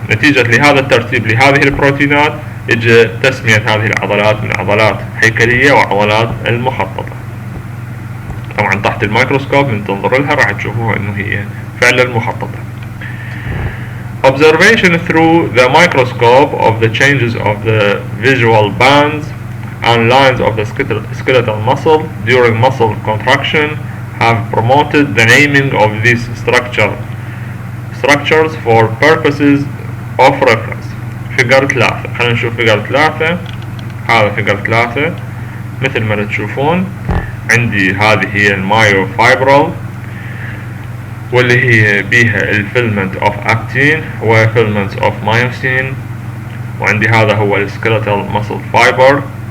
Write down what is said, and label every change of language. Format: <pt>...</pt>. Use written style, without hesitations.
<ar>نتيجة لهذا الترتيب لهذه البروتينات اجى تسمية هذه العضلات من عضلات هيكلية وعضلات المخططة. طبعا تحت الميكروسكوب من تنظر لها راح تشوفوها انه هي فعلا مخططة.</ar> <en>Observation through the microscope of the changes of the visual bands and lines of the skeletal muscle during muscle contraction have promoted the naming of these structures for purposes of reference.</en> <ar>فيجر 3 خلينا نشوف فيجر 3. هذا فيجر 3 مثل ما تشوفون عندي هذه هي المايوفايبرال واللي هي بيها</ar> <en>الفيلمنت of actin وفيلمنت of myosin,</en> <ar>وعندي هذا هو</ar> <en>السكيلتال muscle fibre</en>